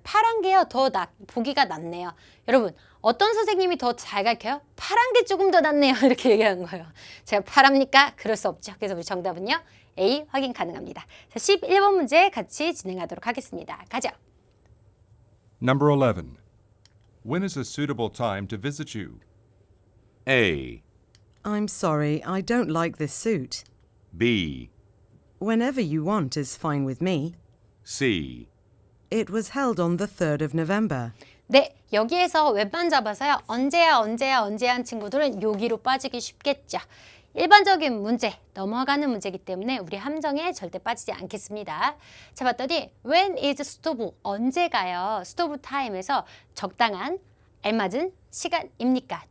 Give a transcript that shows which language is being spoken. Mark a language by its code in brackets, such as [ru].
[ko] 파란 게요 더 보기가 낫네요. 여러분 어떤 선생님이 더 잘 가르쳐요? 파란 게 조금 더 낫네요. 이렇게 얘기하는 거예요. 제가 파랍니까? 그럴 수 없죠. 그래서 우리 정답은요. A 확인 가능합니다. 자, 11번 문제 같이 진행하도록 하겠습니다. 가죠. [en] Number 11. When is a suitable time to visit you? A. I'm sorry, I don't like this suit. B. Whenever you want is fine with me. C. It was held on the 3rd of November. [ko] 네, 여기에서 웹만 잡아서요. 언제야 한 친구들은 여기로 빠지기 쉽겠죠. 일반적인 문제, 넘어가는 문제이기 때문에 우리 함정에 절대 빠지지 않겠습니다. 자, 봤더니 when is suitable, 언제가요? suitable time에서 적당한, 알맞은 시간입니까?